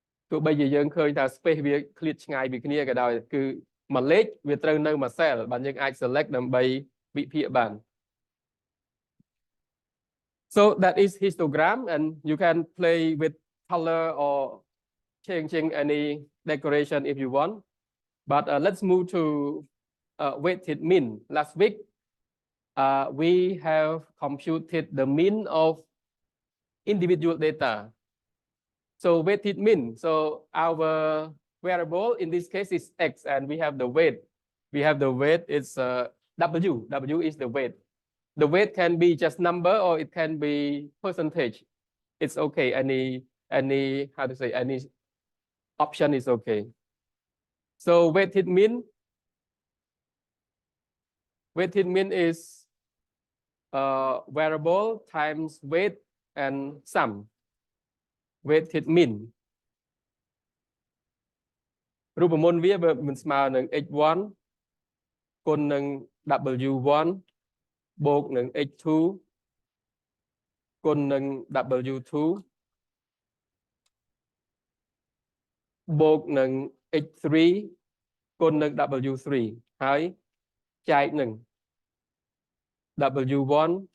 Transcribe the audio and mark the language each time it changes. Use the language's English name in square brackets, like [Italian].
[Khmer] ទោះបីជាយើងឃើញថា space វាឃ្លាតឆ្ងាយពីគ្នាក៏ដោយគឺមួយលេខវាត្រូវនៅមួយ cell បានយើងអាច select ដើម្បីវិភាគបាន [English] So that is histogram and you can play with color or changing any decoration if you want but let's move to weighted mean. Last week we have computed the mean of individual data. So weighted mean. So our variable in this case is x, and we have the weight. We have the weight. It's w. W is the weight. The weight can be just number or it can be percentage. It's okay. Any how to say any option is okay. So weighted mean. Weighted mean is variable times weight and sum. [Khmer] Weighted mean រូបមន្តវាមិនស្មើនឹង x1 គុណនឹង w1 បូកនឹង x2 គុណនឹង w2 បូកនឹង x3 គុណនឹង w3 ហើយចែកនឹង w1